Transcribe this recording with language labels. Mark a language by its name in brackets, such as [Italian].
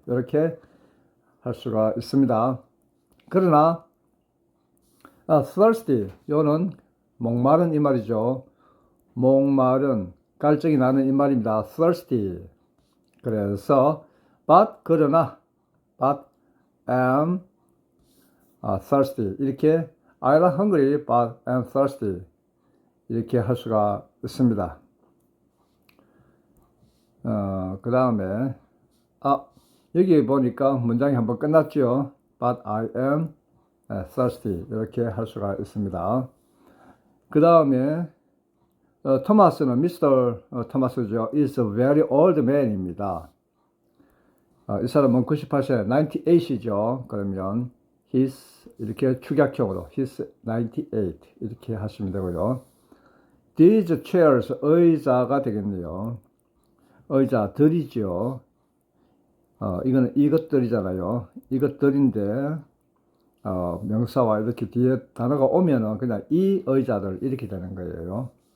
[Korean] 이렇게 할 수가 있습니다. 그러나 thirsty. 요는 목마른 이 말이죠. 목마른. 갈증이 나는 이 말입니다. [English] thirsty. [Korean] 그래서 그러나 [English] but am thirsty. [Korean] 이렇게 [English] I am hungry but am thirsty. [Korean] 이렇게 할 수가 있습니다. 그 다음에 여기 보니까 문장이 한번 끝났죠. [English] But I am thirsty. [Korean] 이렇게 할 수가 있습니다. 그 다음에 토마스는 미스터 토마스죠. [English] is a very old man입니다. [Korean] 이 사람은 98세, 98이죠. 그러면 he's 이렇게 축약형으로 [English] he's 98 [Korean] 이렇게 하시면 되고요. [English] These chairs [Korean] 의자가 되겠네요. 의자들이죠. 이거는 이것들이잖아요. 이것들인데 명사와 이렇게 뒤에 단어가 오면은 그냥 이 의자들 이렇게 되는 거예요.